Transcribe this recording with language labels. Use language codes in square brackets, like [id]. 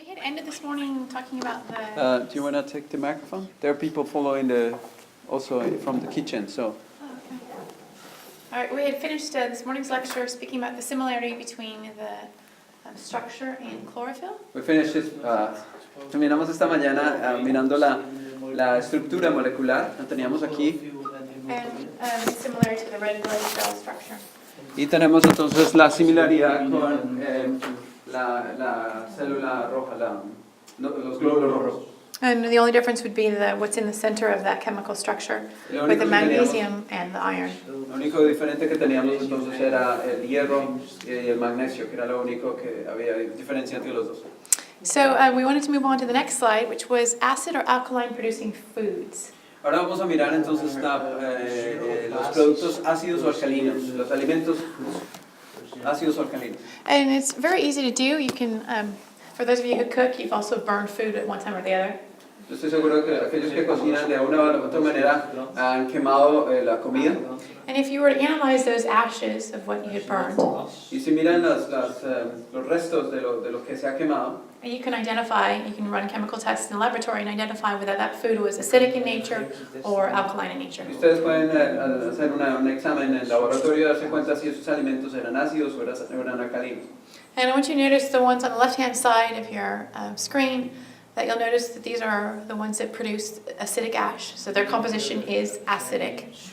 [en] ended this morning talking about the... Do you want to take the microphone? There are people following also from the kitchen, so... Oh, okay. All right, we had finished this morning's lecture speaking about the similarity between the structure and chlorophyll. We finished this, [es] terminamos esta mañana mirando la estructura molecular, la teníamos aquí. [en] And it's similar to the red blood cell structure. [es] Y tenemos entonces la similaridad con la célula roja, los glóbulos rojos. [en] And the only difference would be what's in the center of that chemical structure, with the magnesium and the iron. [es] Lo único diferente que teníamos entonces era el hierro y el magnesio, que era lo único que había diferencia entre los dos. [en] So we wanted to move on to the next slide, which was acid or alkaline producing foods. [es] Ahora vamos a mirar entonces los productos ácidos o alcalinos, los alimentos ácidos o alcalinos. [en] And it's very easy to do. You can, for those of you who cook, you've also burned food at one time or the other. [es] Yo estoy seguro que aquellos que cocinan de una u otra manera han quemado la comida. [en] And if you were to analyze those ashes of what you had burned, [es] Y si miran los restos de lo que se ha quemado, [en] you can run chemical tests in the laboratory and identify whether that food was acidic in nature or alkaline in nature. [es] ustedes pueden hacer un examen en el laboratorio y darse cuenta si esos alimentos eran ácidos o eran alcalinos. [en] And I want you to notice the ones on the left-hand side of your screen, that you'll notice that these are the ones that produce acidic ash. So their composition is acidic.